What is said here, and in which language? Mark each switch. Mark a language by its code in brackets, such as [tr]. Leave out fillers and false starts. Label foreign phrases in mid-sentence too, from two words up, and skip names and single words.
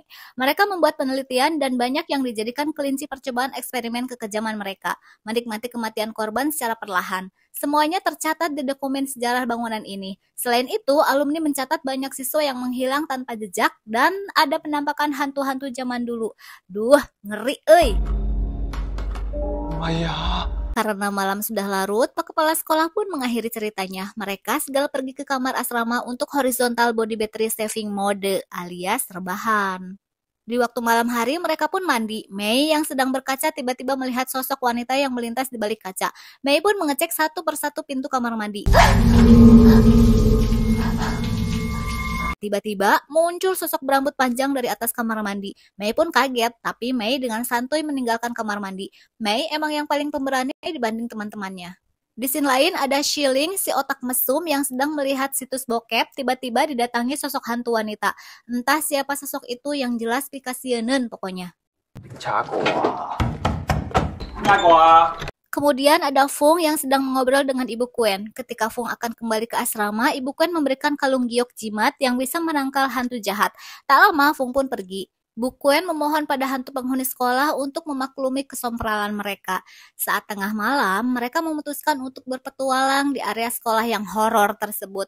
[id] Mereka membuat penelitian dan banyak yang dijadikan kelinci percobaan eksperimen kekejaman mereka, menikmati kematian korban secara perlahan. Semuanya tercatat di dokumen sejarah bangunan ini. Selain itu, alumni mencatat banyak siswa yang menghilang tanpa jejak dan ada penampakan hantu-hantu zaman dulu. Duh, ngeri euy. 哎呀， Karena malam sudah larut, Pak Kepala Sekolah pun mengakhiri ceritanya. Mereka segala pergi ke kamar asrama untuk [en] horizontal body battery saving mode [id] alias rebahan. Di waktu malam hari, mereka pun mandi. Mei yang sedang berkaca tiba-tiba melihat sosok wanita yang melintas di balik kaca. Mei pun mengecek satu persatu pintu kamar mandi. Tiba-tiba muncul sosok berambut panjang dari atas kamar mandi. Mei pun kaget, tapi Mei dengan santuy meninggalkan kamar mandi. Mei emang yang paling pemberani dibanding teman-temannya. Di scene lain ada Shilling, si otak mesum yang sedang melihat situs bokep, tiba-tiba didatangi sosok hantu wanita. Entah siapa sosok itu, yang jelas pikasieun pokoknya. 掐过啊，掐过啊。 Kemudian ada Fung yang sedang mengobrol dengan Ibu Kuen. Ketika Fung akan kembali ke asrama, Ibu Kuen memberikan kalung giok jimat yang bisa menangkal hantu jahat. Tak lama Fung pun pergi. Bu Kuen memohon pada hantu penghuni sekolah untuk memaklumi kesompralan mereka. Saat tengah malam, mereka memutuskan untuk berpetualang di area sekolah yang horor tersebut.